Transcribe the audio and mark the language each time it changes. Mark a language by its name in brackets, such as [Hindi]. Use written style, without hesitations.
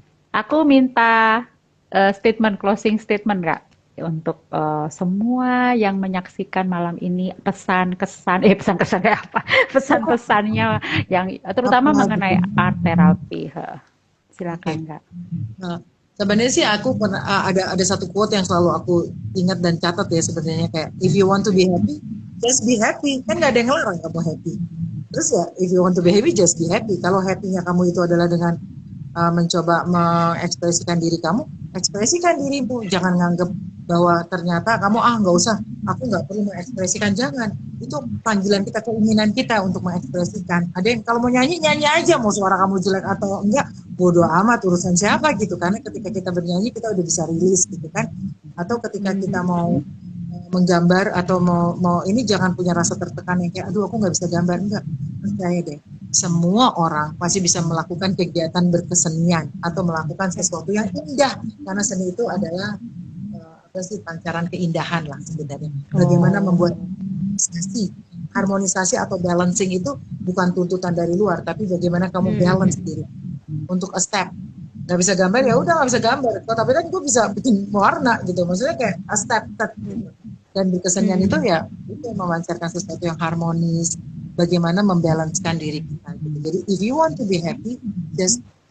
[Indonesian] aku minta statement closing statement Kak untuk semua yang menyaksikan malam ini pesan kesan kayak apa pesan-pesannya yang Apa terutama gitu? mengenai art therapy. Oke. Silakan Kak. Nah, sebenarnya sih aku pernah ada satu quote yang selalu aku ingat dan catat ya sebenarnya kayak [English] if you want to be happy, [Indonesian] just be happy. Kan nggak ada yang ngelarang kamu happy. Terus ya [English] if you want to be happy, just be happy. [Indonesian] Kalau happy-nya kamu itu adalah dengan mencoba mengekspresikan diri kamu, ekspresikan dirimu. Jangan nganggap bahwa ternyata kamu nggak usah, aku nggak perlu mengekspresikan. Jangan. Itu panggilan kita, keinginan kita untuk mengekspresikan. Ada yang kalau mau nyanyi nyanyi aja, mau suara kamu jelek atau enggak, bodoh amat urusan siapa gitu. Karena ketika kita bernyanyi kita udah bisa rilis gitu kan. Atau ketika kita mau menggambar atau mau ini jangan punya rasa tertekan yang kayak aduh aku nggak bisa gambar, enggak, percaya deh semua orang pasti bisa melakukan kegiatan berkesenian atau melakukan sesuatu yang indah karena seni itu adalah sih pancaran keindahan lah sebenarnya. Bagaimana membuat Oh. harmonisasi atau balancing itu bukan tuntutan dari luar, tapi bagaimana kamu balance Hmm. diri untuk [English] a step. [Indonesian] Nggak bisa gambar ya udah nggak bisa gambar. Tapi kan gue bisa bikin warna gitu. Maksudnya kayak [English] a step, step [Indonesian] gitu. Dan berkesenian itu Hmm. ya itu memancarkan sesuatu yang harmonis. Bagaimana membalancekan diri kita. Gitu. Jadi [English] if you want to be happy, just